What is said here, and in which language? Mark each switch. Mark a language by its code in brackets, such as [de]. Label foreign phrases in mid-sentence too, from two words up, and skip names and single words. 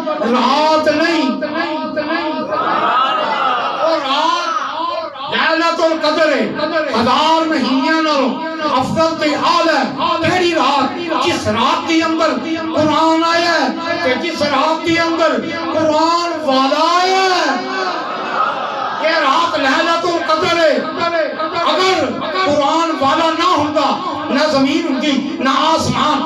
[pa] رات نہیں اور رات ليلة القدر ہے 1000 مہینیاں نالوں افضل تے اعلی کیڑی رات جس رات دی اندر قرآن آیا ہے تے جس رات دی اندر قرآن والا آیا ہے یہ رات لیلۃ القدر ہے اگر قرآن والا نہ ہوتا نہ زمین ہوتی نہ آسمان